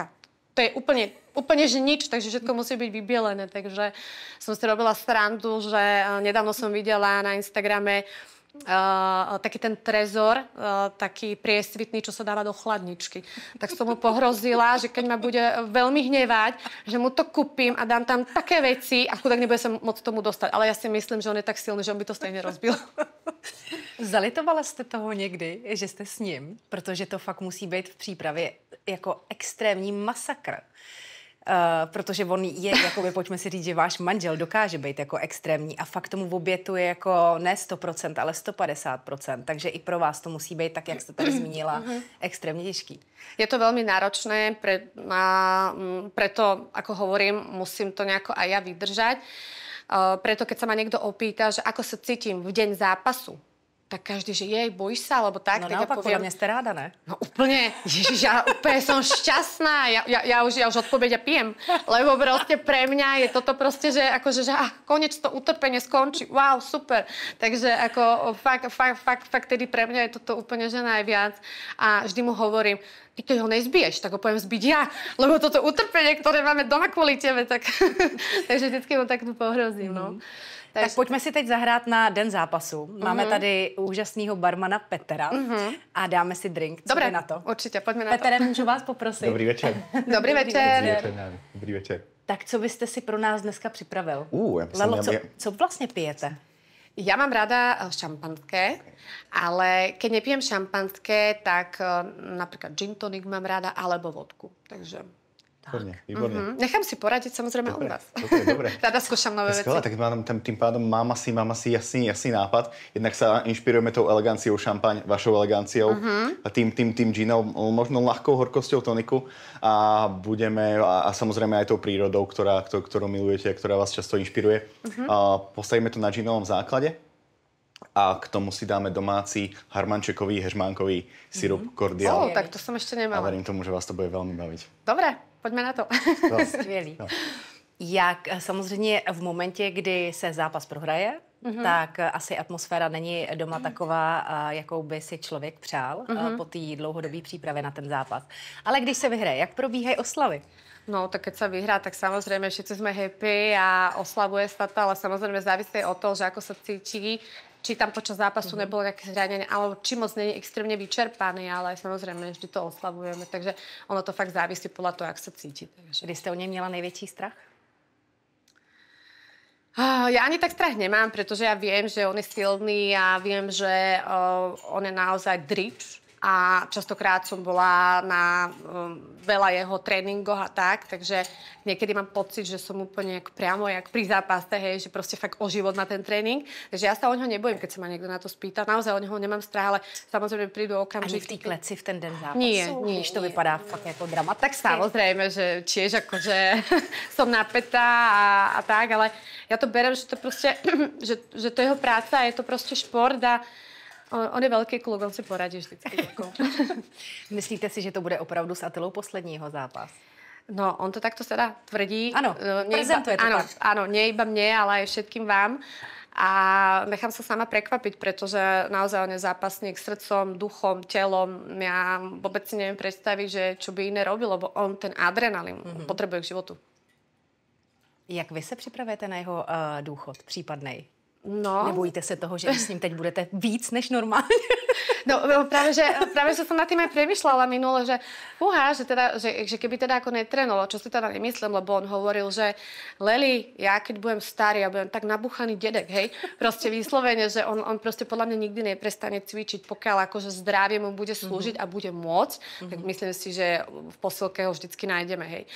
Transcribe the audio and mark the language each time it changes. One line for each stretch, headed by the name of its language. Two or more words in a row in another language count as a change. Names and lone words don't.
Slovak: To je úplne že nič, takže všetko musí byť vybielené, takže som si robila srandu, že nedávno som videla na Instagrame taký ten trezor, taký priesvitný, čo sa dáva do chladničky. Tak som mu pohrozila, že keď ma bude veľmi hnevať, že mu to kúpim a dám tam také veci a chudák nebude sa moc tomu dostať. Ale ja si myslím, že on je tak silný, že on by to stejne rozbil.
Czech: Zalitovala jste toho někdy, že jste s ním? Protože to fakt musí být v přípravě jako extrémní masakr. Protože on je, jakoby, pojďme si říct, že váš manžel dokáže být jako extrémní a fakt tomu obětuje jako ne 100%, ale 150%. Takže i pro vás to musí být, tak jak jste tady zmínila, extrémně těžký.
Slovak: Je to veľmi náročné, preto, ako hovorím, musím to nejako aj ja vydržať. Preto, keď sa ma niekto opýta, že ako sa cítim v deň zápasu, tak každý, že bojíš sa, alebo tak. No tak naopak, ja poviem, podľa mňa ste ráda, ne? No úplne, ježiš, ja úplne som šťastná, ja už odpoveď pijem, lebo proste pre mňa je toto proste, že akože, že konec to utrpenie skončí, wow, super. Takže ako fakt tedy pre mňa je toto úplne, že najviac. A vždy mu hovorím, ty keď ho nezbiješ, tak ho poviem zbiť ja, lebo toto utrpenie, ktoré máme doma kvôli tebe, tak takže vždycky ho takto pohrozím, no.
Czech: Tak pojďme si teď zahrát na den zápasu. Máme tady úžasného barmana Petra a dáme si drink. Co
Slovak: Dobre,
Czech: na to?
Slovak: určite, poďme na
Czech: Petere,
Slovak: to.
Czech: můžu vás poprosit? Dobrý večer. Dobrý večer. Dobrý večer. Tak co byste si pro nás dneska připravil? Lelo, co vlastně pijete?
Slovak: Ja mám rada šampanské, ale keď nepijem šampanské, tak napríklad gin tonic mám rada, alebo vodku. Takže výborne. Nechám si poradiť samozrejme od vás. Dobre. Rada skúšam nové veci. Skvelé, tak tým pádom mám asi jasný nápad. Jednak sa inšpirujeme tou eleganciou šampaň, vašou eleganciou, a tým ginom, možno ľahkou horkosťou toniku a budeme, a samozrejme aj tou prírodou, ktorú milujete a ktorá vás často inšpiruje. Postavíme to na ginovom základe a k tomu si dáme domáci harmančekový, hežmánkový sirup Cordial. Tak to som ešte nemala. A verím tomu, že vás to bude veľmi baviť. Dobre.
Czech: Pojďme na to. Skvělý. No. Jak samozřejmě v momentě, kdy se zápas prohraje, tak asi atmosféra není doma taková, jakou by si člověk přál po té dlouhodobé přípravě na ten zápas. Ale když se vyhraje, jak probíhají oslavy?
Slovak: No, tak keď sa vyhrá, tak samozrejme všetci sme happy a oslavuje sa to, ale samozrejme závisí od toho, že ako sa cíti, či tam počas zápasu nebolo nejaké zranenie, alebo či moc nie je extrémne vyčerpaný, ale samozrejme vždy to oslavujeme, takže ono to fakt závisí podľa toho, jak sa cíti. Takže.
Czech: Kdy jste o něj měla největší strach?
Slovak: Ja ani tak strach nemám, pretože ja viem, že on je silný a viem, že on je naozaj drič. A častokrát som bola na veľa jeho tréningoch a tak, takže niekedy mám pocit, že som úplne priamo jak pri zápase, hej, že proste fakt o život na ten tréning. Takže ja sa o neho nebojím, keď sa ma niekto na to spýta. Naozaj o neho nemám strach, ale samozrejme prídu okamžiky.
Czech: Ani v té kleci v ten den zápasu?
Slovak: Nie.
Czech: Když to vypadá fakt jako dramaticky.
Slovak: Tak samozrejme, že tiež akože som napätá a tak, ale ja to berem, že to proste, že to jeho práca, je to proste šport a on je velký kluk, on si poradí vždycky.
Czech: Myslíte si, že to bude opravdu s Atilou poslední jeho zápas?
Slovak: No, on to takto teda tvrdí. Áno, prezentuje to tak. Áno, nie iba mne, ale aj všetkým vám. A nechám sa sama prekvapiť, pretože naozaj on je zápasník srdcom, duchom, telom. Ja vôbec si neviem predstaviť, že čo by iné robil, lebo on ten adrenalín potrebuje k životu.
Czech: Jak vy se připravujete na jeho důchod případnej? No. Nebojíte se toho, že s ním teď budete víc než normálně?
Slovak: No práve, že som nad tým aj premyšľala minule, že že keby teda ako netrénoval, čo si teda nemyslím, lebo on hovoril, že Leli, ja keď budem starý, ja budem tak nabuchaný dedek, hej, proste vyslovene, že on proste podľa mňa nikdy neprestane cvičiť, pokiaľ akože zdravie mu bude slúžiť a bude môcť, tak myslím si, že v posilke ho vždycky nájdeme, hej.